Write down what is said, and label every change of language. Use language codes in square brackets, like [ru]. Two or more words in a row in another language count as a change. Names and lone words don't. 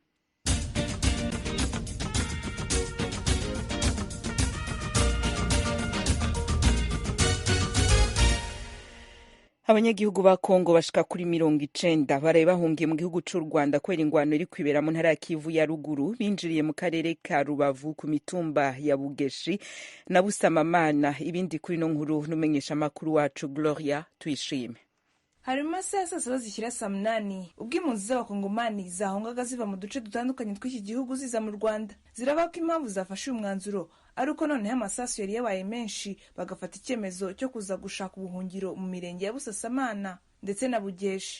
[rn] Abanyagihugu ba Kongo bashika kuri 90 baraye bahungiye mu gihugu c'u Rwanda kubera ingwano iri kwibera mu ntara ya Kivu ya ruguru. Binjiriye mu karere ka Rubavu ku mitumba ya Bugeshi na Busasamana. Ibindi kuri no nkuru numenyesha makuru wacu Gloria Tuyishime. [rw] Hari masaha sasa zishyira saa 8 ubwo impunzi z'abakongomani zahongaga ziva mu duce dutandukanye tw'iki gihugu ziza mu Rwanda. Ziravuga ko impamvu zafashe umwanzuro ari uko noneho amasasu yari yabaye menshi bagafata icyemezo cyo kuza gushaka ubuhungiro mu mirenge ya Busasamana ndetse na Bugeshi.